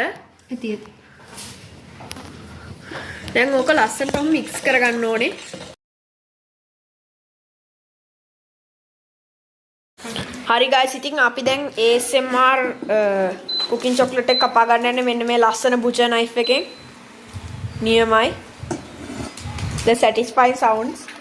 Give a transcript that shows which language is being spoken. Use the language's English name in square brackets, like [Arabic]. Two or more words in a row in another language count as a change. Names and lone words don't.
[Sinhala] ඉතින් දැන් ඕක ලස්සනටම මික්ස් කරගන්න ඕනේ. හරි guys, ඉතින් අපි දැන් [English] ASMR cooking chocolate [Sinhala] එක කපා ගන්න යන්නේ මෙන්න මේ ලස්සන [English] butcher knife [Sinhala] එකෙන්. නියමයි. [English] The satisfying sounds.